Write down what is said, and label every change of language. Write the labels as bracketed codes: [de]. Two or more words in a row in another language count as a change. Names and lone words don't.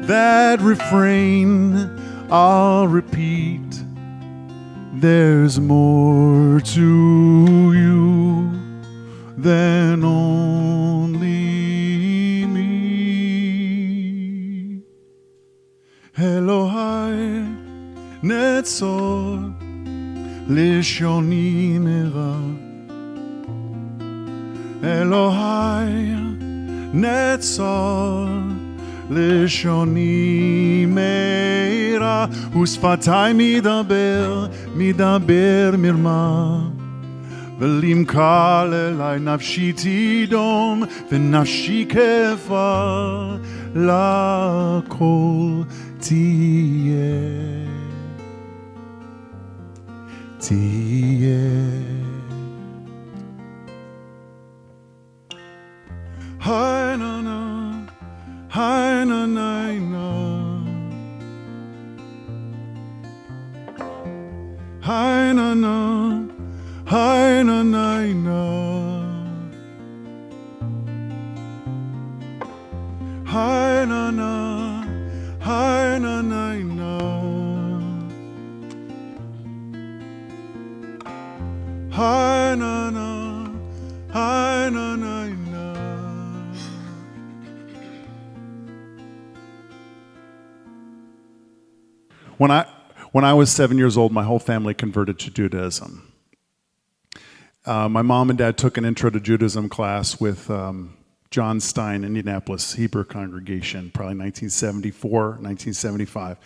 [en] That refrain I'll repeat. There's more to you than only me. [he] אלוהי נצור לשוני מרע, אלוהי נצור לשוני מרע. ושפתי מדבר מרמה, ולמקללי נפשי תדום, ונפשי כעפר לכל תהיה. Hi na na, hi na na na, hi na na, hi na na na, hi na na, hi na na na, hi na na, hi na na na. [en] When I was 7 years old, my whole family converted to Judaism. My mom and dad took an Intro to Judaism class with John Stein, Indianapolis Hebrew congregation, probably 1974, 1975.